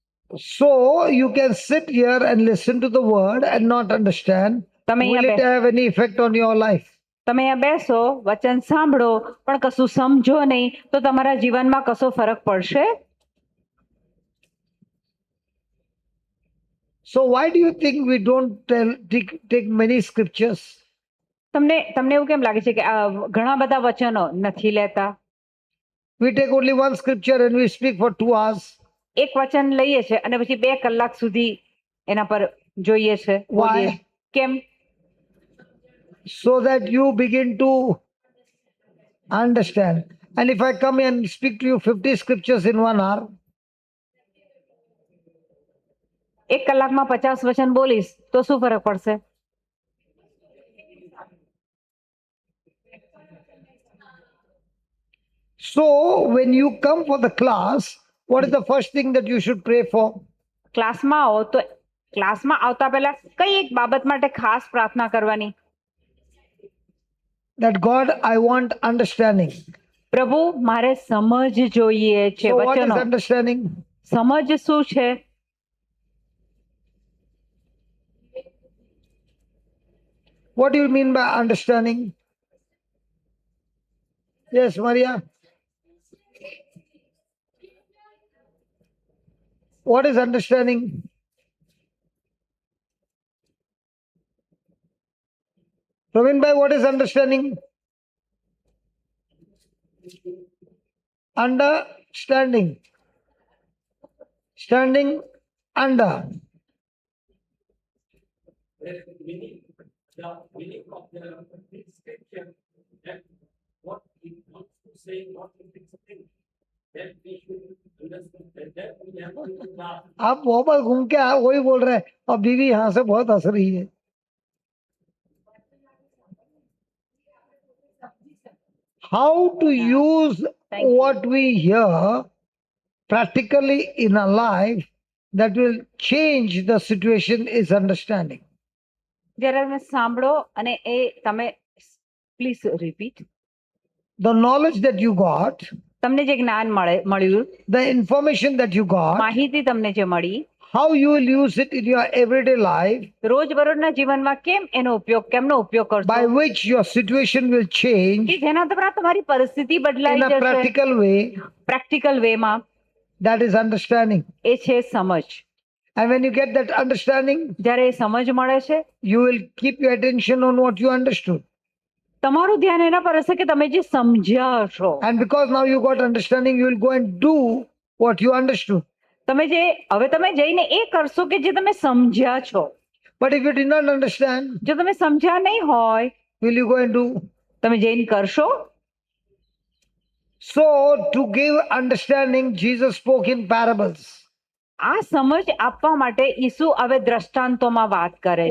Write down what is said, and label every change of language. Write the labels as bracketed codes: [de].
[en] So you can sit here and listen to the word and not understand. [gu] તમે [en] Will it have any effect on your life? [gu] તમે અહીંયા બેસો, વચન સાંભળો પણ કશું સમજો નહીં તો તમારા જીવનમાં કશો ફરક પડશે? [en] So why do you think we don't take many scriptures? [gu] તમને તમને એવું કેમ લાગે છે કે ઘણા બધા વચનો નથી લેતા? [en] We take only one scripture and we speak for 2 hours. [gu] એક વચન લઈએ છે અને પછી 2 કલાક સુધી એના પર જોઈએ છે, બોલીએ. [en] Why? [gu] કેમ? [en] So that you begin to understand. And if I come and speak to you 50 scriptures in 1 hour, [gu] 1 કલાકમાં 50 વચન બોલીશ તો શું ફરક પડશે? [en] so when you come for the class, what is the first thing that you should pray for? [gu] ક્લાસમાં આવો તો ક્લાસમાં આવતા પહેલા કઈ એક બાબત માટે ખાસ પ્રાર્થના કરવાની? [en] That God, I want understanding. [gu] પ્રભુ મારે સમજ જોઈએ છે. [en] So what is [gu] વચનો [en] understanding? [gu] સમજ શું છે? [en] What do you mean by understanding? Yes, Maria. What is understanding? Praveen bhai, what is understanding? Understanding. Standing under. The meaning of the scripture, that what it wants to say, what it is saying, that we should understand, that we have to laugh. [hi] आप बहुत बार घूम के आए वही बोल रहे हैं और बीवी यहाँ से बहुत हंस रही है. [en] How to use Thank you. what we hear practically in our life that will change the situation is understanding. [gu] જ્યારે તમે સાંભળો અને એ તમે [en] Please repeat. The knowledge that you got, [gu] તમને જે જ્ઞાન મળ્યું, [en] the information that you got, [gu] માહિતી તમને જે મળી, [en] how you will use it in your everyday life, [gu] રોજબરોજના જીવનમાં કેમનો ઉપયોગ કરશો, [en] by which your situation will change [gu] કે જેના દ્વારા તમારી પરિસ્થિતિ બદલાઈ [en] in a [gu] જશે [en] practical way, [gu] practical વેમાં, [en] that is understanding. [gu] એ છે સમજ. [en] And when you get that understanding, [gu] જ્યારે એ સમજ મળે છે, [en] you will keep your attention on what you understood. [gu] તમારું ધ્યાન એના પર હશે કે તમે જે સમજ્યા છો. [en] And because now you got understanding, you will go and do what you understood. [gu] હવે તમે જઈને એ કરશો કે જે તમે સમજ્યા છો. [en] But if you did not understand, [gu] જો તમે સમજ્યા નહીં હોય, [en] will you go and do? [gu] તમે જઈને કરશો? [en] So to give understanding, Jesus spoke in parables. [gu] આ સમજ આપવા માટે ઈસુ હવે દ્રષ્ટાંતોમાં વાત કરે